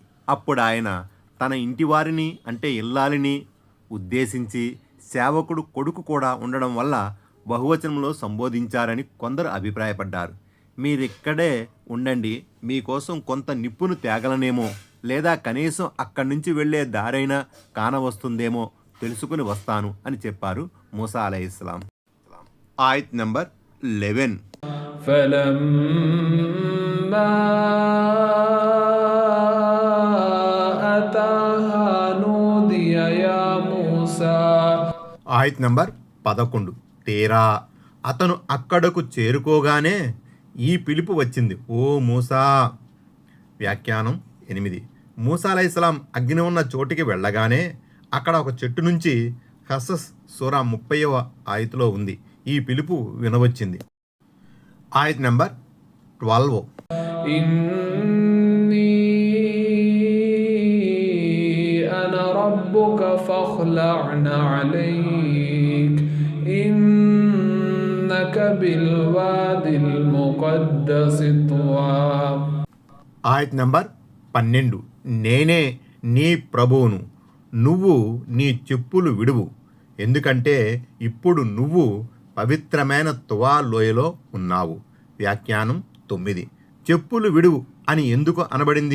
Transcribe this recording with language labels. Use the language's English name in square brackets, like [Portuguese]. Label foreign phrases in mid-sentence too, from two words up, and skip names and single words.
[Telugu] అప్పుడు ఆయన తన ఇంటివారిని అంటే ఇల్లాలిని ఉద్దేశించి సేవకుడు కొడుకు కూడా ఉండడం వల్ల బహువచనంలో సంబోధించారని కొందరు అభిప్రాయపడ్డారు. మీరిక్కడే ఉండండి, మీకోసం కొంత నిప్పును తేగలనేమో, లేదా కనీసం అక్కడి నుంచి వెళ్ళే దారైనా కానవస్తుందేమో తెలుసుకుని వస్తాను అని చెప్పారు మూసా అలైహిస్సలాం. ఆయత్ నంబర్ 11. [Arabic] فلما أتاها نودي يا موسى. [Telugu] ఆయత్ నంబర్ 11. తీరా అతను అక్కడకు చేరుకోగానే ఈ పిలుపు వచ్చింది, ఓ మూసా. వ్యాఖ్యానం 8. మూసా అలైహిస్సలాం అగ్ని ఉన్న చోటికి వెళ్ళగానే అక్కడ ఒక చెట్టు నుంచి హసస్ సూరా 30వ ఆయతులో ఉంది, ఈ పిలుపు వినవచ్చింది. ఆయత్ నంబర్ 12. [Arabic] إني أنا ربك فاخلع عليك إنك بالوادي المقدس طوى. [Telugu] ఆయత్ నంబర్ 12. నేనే నీ ప్రభువును, నువ్వు నీ చెప్పులు విడువు, ఎందుకంటే ఇప్పుడు నువ్వు పవిత్రమైన తువా లోయలో ఉన్నావు. వ్యాఖ్యానం 9. చెప్పులు విడువు అని ఎందుకు అనబడింది?